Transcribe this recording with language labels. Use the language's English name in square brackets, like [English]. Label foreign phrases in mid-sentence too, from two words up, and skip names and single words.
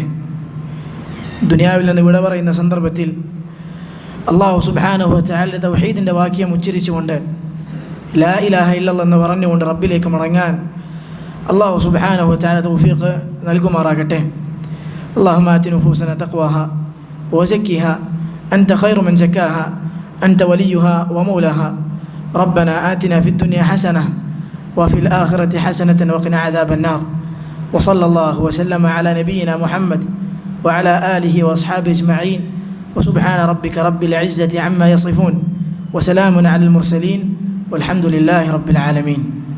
[Malayalam] ദുനിയാവിൽ നിന്ന് വിട പറയുന്ന സന്ദർഭത്തിൽ [Arabic] الله سبحانه وتعالى [Malayalam] തൗഹീദിൻ്റെ വാക്യം ഉച്ചരിച്ചുകൊണ്ട് [Arabic] لا إله إلا الله [Malayalam] എന്ന് പറഞ്ഞുകൊണ്ട് റബ്ബിലേക്ക് മടങ്ങാൻ [Arabic] الله سبحانه وتعالى [Malayalam] തൗഫീഖ് നൽകുമാറാകട്ടെ. [Arabic] اللهم آت نفوسنا تقواها وزكها أنت خير من زكاها أنت وليها ومولاها. ربنا آتنا في الدنيا حسنة وفي الآخرة حسنة وقنا عذاب النار. وصلى الله وسلم على نبينا محمد وعلى آله وأصحابه أجمعين. وسبحان ربك رب العزة عما يصفون وسلام على المرسلين والحمد لله رب العالمين.